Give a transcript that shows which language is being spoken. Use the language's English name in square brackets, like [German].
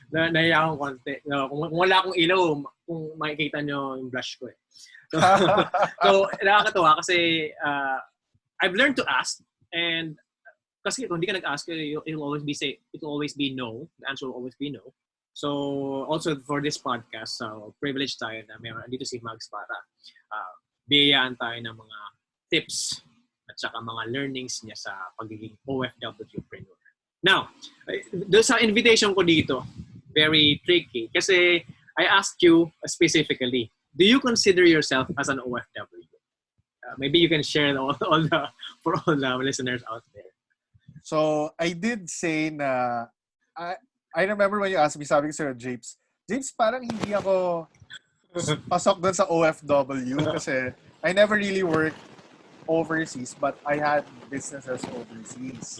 [Filipino] Nahiya akong konti. Kung wala akong ilaw, kung makikita nyo yung blush ko eh. So, nakakatawa kasi [English] I've learned to ask, and [Filipino] kasi kung hindi ka nag-ask, [English] it'll always be no. The answer will always be no. So, also for this podcast, [Filipino] privileged tayo na meron dito si Mags para biyayaan tayo ng mga tips at saka mga learnings niya sa pagiging OFWpreneur. [English] Now, [Filipino] doon sa invitation ko dito, [English] very tricky kasi I asked you specifically, do you consider yourself as an OFW? Maybe you can share for all the listeners out there. So, I did say na, I remember when you asked me, [Filipino] sabi ko sa'yo, [English] Japes, [Filipino] parang hindi ako pasok doon sa OFW kasi [English] I never really worked overseas, but I had businesses overseas.